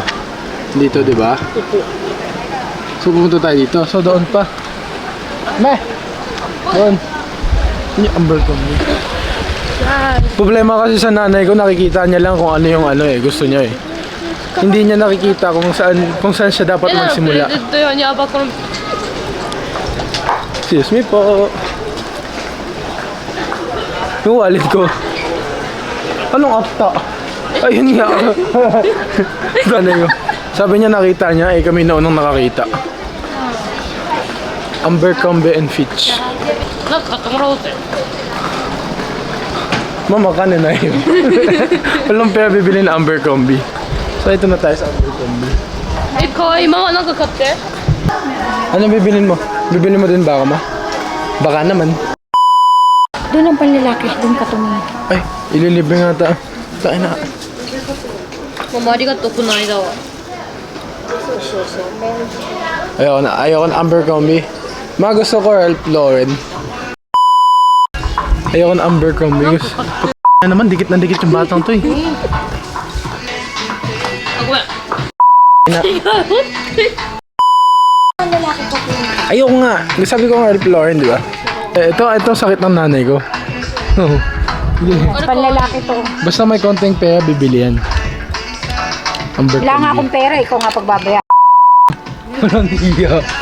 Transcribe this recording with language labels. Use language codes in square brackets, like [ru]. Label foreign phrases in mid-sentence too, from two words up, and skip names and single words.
[tl] Dito, di ba? So, pumunta tayo dito. So, doon pa. Doon. Yun yung Abercrombie. Problema kasi sa nanay ko, nakikita niya lang kung ano yung gusto niya eh. Hindi niya nakikita kung saan siya dapat [ja] えだからプレ [tl] magsimula. [ja] ゼント用にアバコロン [en] Excuse me [tl] po. Yung wallet ko. Anong akta? Ayun nga. Nanay ko. Sabi niya nakita niya, kami na unang nakakita. Abercrombie and Fitch. [ja] なんか買ってもらおうぜ [tl] Mama, kanin na yun. Walang pera bibili na Abercrombie. So, ito na tayo sa Abercrombie. [ja] えかわいいママなんか買って [tl] Ano bibilin mo? Bibili mo din ba, Ma? Baka naman. Doon ang panlalaki, doon ka tumingin. Ay, ililibre nga ta. Tayo na. [ja] ママありがとうこの間は [tl] Ayoko na Abercrombie. Ma, gusto ko Ralph Lauren. Ayoko na Abercrombie. Gusto. Naman, dikit na dikit yung batang to eh. [ja] あごめん [tl] Na- [ja] 違う [tl] Ayoko nga. Sabi ko nga Ralph Lauren, di ba? Ito sakit ng nanay ko. Panlalaki to. Basta may konting pera, bibili yan. Wala nga Abercrombie. akong pera, ikaw nga pagbabaya. Walang iya.